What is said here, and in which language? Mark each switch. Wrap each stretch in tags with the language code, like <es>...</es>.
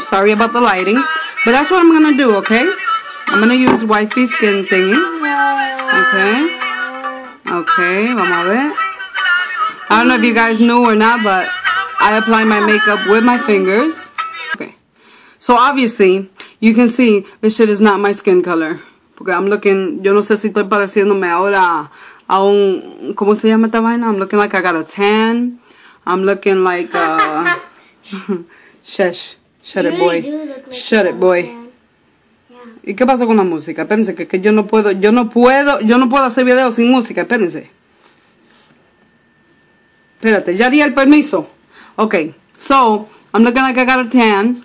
<en>Sorry about the lighting. But that's what I'm going to do, okay? I'm going to use wifey skin thingy. Okay,</en> <es>vamos a ver.</es> <en>I don't know if you guys knew or not, but I apply my makeup with my fingers. Okay. So obviously, you can see this shit is not my skin color.</en> <es>Porque</es> <en>I'm looking,</en> <es>yo no sé si estoy pareciéndome ahora a un, ¿cómo se llama esta vaina?</es> <en>I'm looking like I got a tan. I'm looking like, shush. Shut it, boy. Shut it, boy.</en> <es>¿Y qué pasa con la música? Espérense, que yo no puedo hacer videos sin música, espérense. Espérate, ya di el permiso.</es> <en>Okay, so, I'm looking like I got a tan.</en>